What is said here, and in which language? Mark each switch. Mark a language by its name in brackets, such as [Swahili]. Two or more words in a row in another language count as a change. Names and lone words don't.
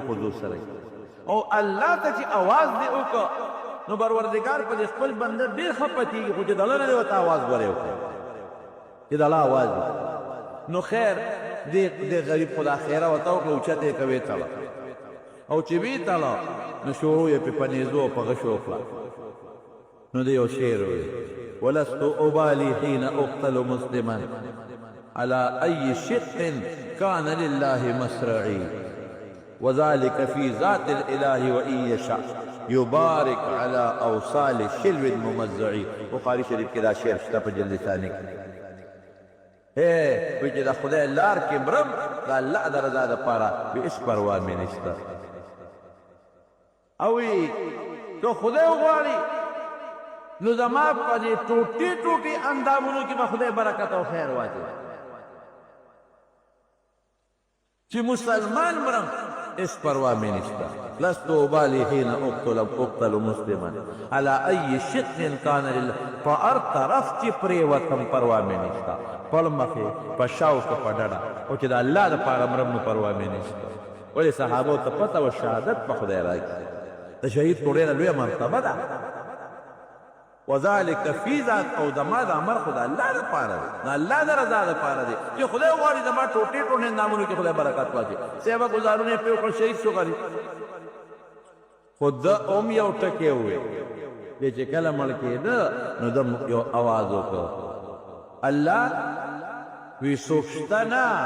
[Pashto] خضوع سره او الله ته چې اواز دی وکړه نو پروردګار په خپل بنده ډېر ښه پتېږي خو چې د الله نه دی ورته اواز ورې وکړه چې د الله اواز نو خیر دې غریب خدا خیره ورته وکړه اوچته یې کوې تړه او چې ویې تړه نو شروع یې په نیزو او په غشو وکړه نو دی یو شعر وی [Arabic] ولست ابالي حين اقتل مسلما على اي شق كان لله مسرعي وذلك في ذات الاله وان يشاء يبارك على اوصال الشلو الممزع [Pashto] بخاري شریف کې دا شعر شته په جلد ثاني کې وی چې د خدای لار کې مرم د الله د رضا دپاره به هېڅ پروا مې نشته او وی که خدای وغواړي نو زما په دې ټوټې ټوټې اندامونو کې به خدای برکت او خیر واچوي چې مسلمان مرم هېڅ پروا مې نشته [Arabic] لست ابالي حين اقتل مسلما على اي شق كان لله [Pashto] په هر طرف چې پرېوتم پروا مې نشته پړ مخې په شاوخه په ډډه او چې د الله دپاره مرم نو پروا مې نشته ولې صحابو ته پته وه شهادت په خدای راکړي د شهید خو ډېره لویه مرتبه ده [Arabic] وذلك فی ذات [Pashto] او زما د امر خو د الله دپاره دی د الله د رضا دپاره دی چې خدای وغواړي زما ټوټې ټوټې اندامونو کې خدای برکت واچوي صحابه ګزارونه یې پرې وکړل شهید شو غریب خو ده هم یو ټکی وویل دی چې کله مړ کېده نو ده یو اواز وکړ الله وی څوک شته نه